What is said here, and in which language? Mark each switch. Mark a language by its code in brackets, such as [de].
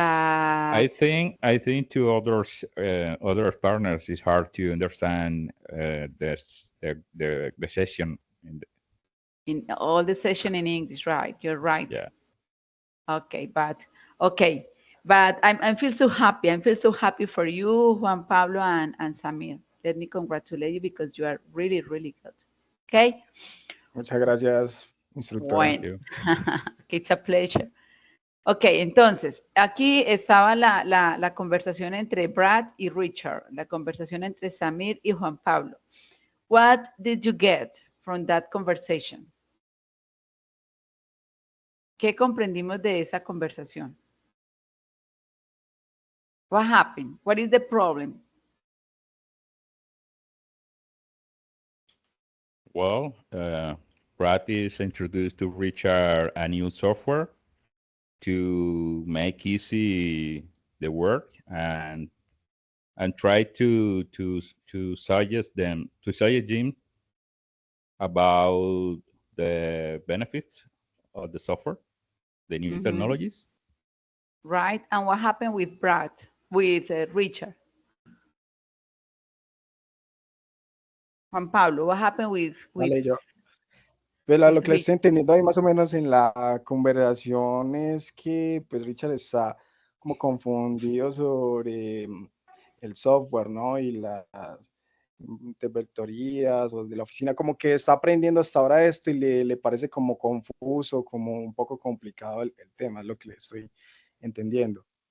[en] I think to others other partners it's hard to understand the session. in all the session in English, right? You're right. Yeah. Okay, but I feel so happy. I feel so happy for you, Juan Pablo and Samir. Let me congratulate you because you are really, really good. Okay? [es] Muchas gracias, instructora. [en] Thank [es] Bueno, [en] you. it's a pleasure. [es] Ok, entonces, aquí estaba la conversación entre Brad y Richard, la conversación entre Samir y Juan Pablo. [en] What did you get from that conversation? [es] ¿Qué comprendimos de esa conversación? [en] What happened? What is the problem? Well, Brad is introduced to Richard a new software to make easy the work and try to suggest them about the benefits of the software, the new technologies. Right. And what happened with Richard? Juan Pablo, what happened with [es] Vale, yo. Pero lo que le [en] Richard? [es] estoy entendiendo ahí más o menos en la conversación es que pues Richard está como confundido sobre el software, ¿no? Y las interventorías o de la oficina, como que está aprendiendo hasta ahora esto y le parece como confuso, como un poco complicado el tema, es lo que le estoy entendiendo.